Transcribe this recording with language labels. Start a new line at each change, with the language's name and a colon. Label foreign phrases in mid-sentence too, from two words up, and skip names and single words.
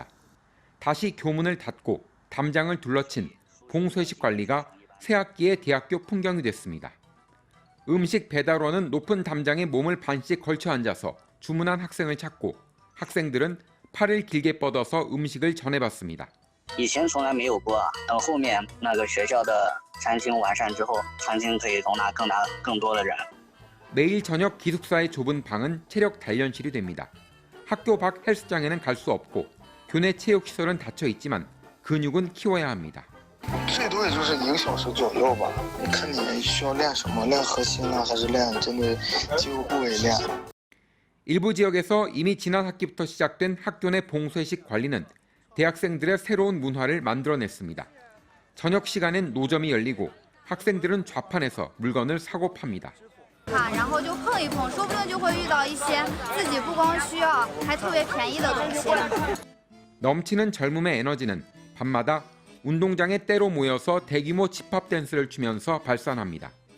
Korean: 다시 교문을 닫고 담장을 둘러친 봉쇄식 관리가 새 학기의 대학교 풍경이 됐습니다. 음식 배달원은 높은 담장에 몸을 반씩 걸쳐 앉아서 주문한 학생을 찾고 학생들은 팔을 길게 뻗어서 음식을 전해받습니다.
Chinese: 以前从来没有过，等后面那个学校的餐厅完善之后，餐厅可以容纳更多的人。
Korean: 매일 저녁 기숙사의 좁은 방은 체력 단련실이 됩니다. 학교 밖 헬스장에는 갈 수 없고 교내 체육시설은 닫혀 있지만 근육은 키워야 합니다.
Chinese: 最多也就是1个小时左右吧。你看你需要练什么？练核心呢，还是练针对肌肉部位练？
Korean: 일부 지역에서 이미 지난 학기부터 시작된 학교 내 봉쇄식 관리는 대학생들의 새로운 문화를 만들어냈습니다. 저녁 시간엔 노점이 열리고 학생들은 좌판에서 물건을 사고 팝니다.
Chinese: 然后就碰一碰，说不定就会遇到一些自己不光需要，还特别便宜的东西。
Korean: 넘치는 젊음의 에너지는 밤마다 운동장에 때로 모여서 대규모 집합 댄스를 추면서 발산합니다.